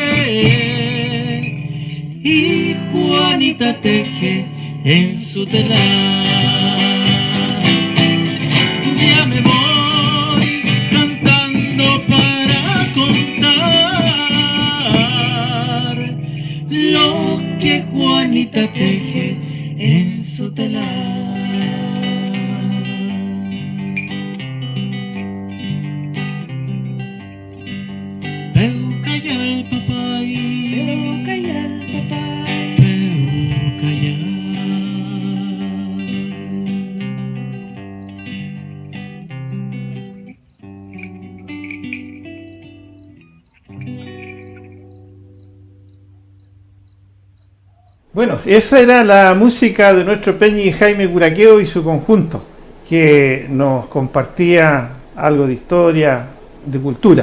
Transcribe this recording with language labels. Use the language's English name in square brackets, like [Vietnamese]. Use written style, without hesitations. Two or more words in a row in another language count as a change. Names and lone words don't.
[Spanish] Y Juanita teje en su telar. Ya me voy cantando para contar lo que Juanita teje en su telar. [Mapuche] Peucayal papay, Peucayal papay, Peucayal. [Spanish] Bueno, esa era la música de nuestro Peñi Jaime Curaqueo y su conjunto, que nos compartía algo de historia, de cultura.